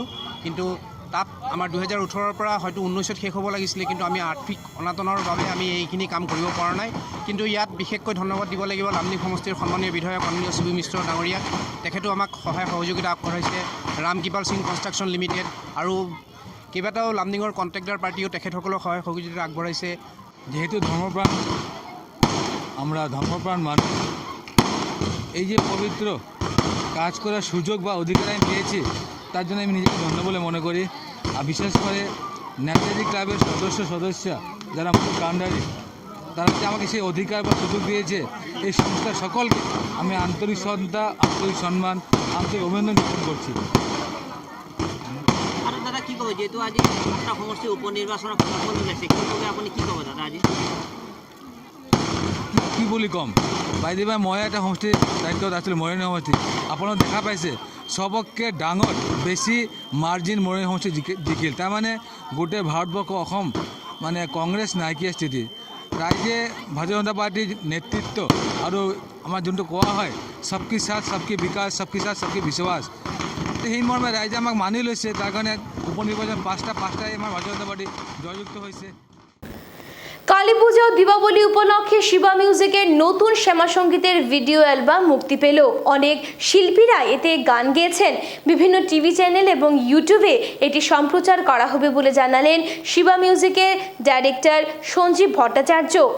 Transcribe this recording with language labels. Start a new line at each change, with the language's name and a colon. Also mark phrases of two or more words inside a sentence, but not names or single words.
Assamese: কিন্তু তাত আমাৰ 2018 পৰা হয়তো 19ত শেষ হ'ব লাগিছিলে, কিন্তু আমি আৰ্থিক অনাটনৰ বাবে আমি এইখিনি কাম কৰিব পৰা নাই। কিন্তু ইয়াত বিশেষকৈ ধন্যবাদ দিব লাগিব লামডিং সমষ্টিৰ সন্মানীয় বিধায়ক মাননীয় শিবু মিশ্ৰ ডাঙৰীয়াক। তেখেতেও আমাক সহায় সহযোগিতা আগবঢ়াইছে। ৰাম কৃপাল সিং কনষ্ট্ৰাকশ্যন লিমিটেড আৰু কেইবাটাও লামডিঙৰ কণ্ট্ৰেক্টাৰ পাৰ্টিও তেখেতসকলক সহায় সহযোগিতা আগবঢ়াইছে।
Bangla: যেহেতু ধর্মপ্রাণ, আমরা ধর্মপ্রাণ মানুষ, এই যে পবিত্র কাজ করার সুযোগ বা অধিকার আমি পেয়েছি তার জন্য আমি নিজেকে ধন্য বলে মনে করি। আর বিশেষ করে নেতাজি ক্লাবের সদস্য যারা আমার কাণ্ডারি, তারা যে আমাকে সেই অধিকার বা সুযোগ দিয়েছে, এই সংস্থার সকলকে আমি আন্তরিক শ্রদ্ধা, আন্তরিক সম্মান, আন্তরিক অভিনন্দন জ্ঞাপন করছি।
Assamese: আৰু দাদা কি ক'ব, যিহেতু আজি সমষ্টিৰ উপ নিৰ্বাচনৰ ফলাফল ওলাইছে, কি ক'ব আপুনি, কি ক'ব দাদা আজি? কি বুলি ক'ম, বাইদেউ মই এটা সমষ্টিৰ দায়িত্বত আছিলোঁ, মৰিয়নি সমষ্টি। আপোনালোক দেখা পাইছে চবতকৈ ডাঙৰ বেছি মাৰ্জিন মৰিয়নি সমষ্টি জিকিল। তাৰমানে গোটেই ভাৰতবৰ্ষ, অসম মানে কংগ্ৰেছ নাইকিয়া স্থিতি। ৰাইজে ভাৰতীয় জনতা পাৰ্টীৰ নেতৃত্ব আৰু আমাৰ যোনটো কোৱা হয়
Hindi: सबका साथ सबका विकास, सबका साथ सबका विश्वास,
Assamese: সেই মৰ্মে ৰাইজে আমাক মানি লৈছে। তাৰ কাৰণে উপ নিৰ্বাচন পাঁচটাই আমাৰ ভাৰতীয় জনতা পাৰ্টি জয়যুক্ত হৈছে।
Bangla: কালী পূজা ও দীপাবলি উপলক্ষে শিবা মিউজিকের নতুন শ্যামা সঙ্গীতের ভিডিও অ্যালবাম মুক্তি পেল। অনেক শিল্পীরা এতে গান গেয়েছেন। বিভিন্ন টিভি চ্যানেল এবং ইউটিউবে এটি সম্প্রচার করা হবে বলে জানালেন শিবা মিউজিকের ডাইরেক্টর সঞ্জীব ভট্টাচার্য।